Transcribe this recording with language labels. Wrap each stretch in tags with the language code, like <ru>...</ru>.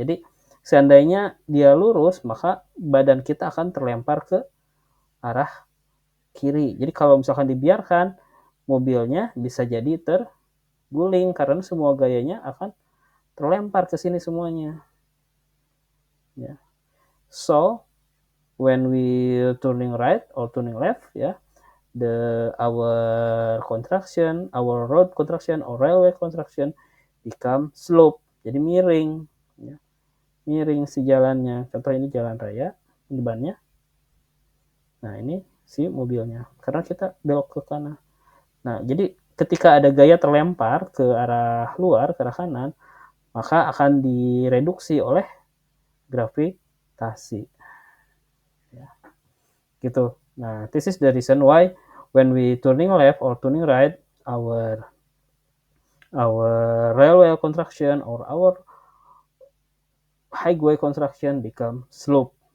<id>Jadi seandainya dia lurus, maka badan kita akan terlempar ke arah kiri. Jadi kalau misalkan dibiarkan, mobilnya bisa jadi terguling karena semua gayanya akan terlempar ke sini semuanya. Ya.</id> <en>So when we turning right or turning left, ya, our contraction, our road contraction or railway contraction become slope.</en> <id>Jadi miring, ya. Miring si jalannya. Contoh ini jalan raya, ini bannya. Nah ini si mobilnya. Karena kita belok ke kanan. Nah jadi ketika ada gaya terlempar ke arah luar, ke arah kanan, maka akan direduksi oleh gravitasi. Ya. Gitu.</id> <en>Nah, this is the reason why when we turning left or turning right, our railway construction or our highway construction become slope.</en>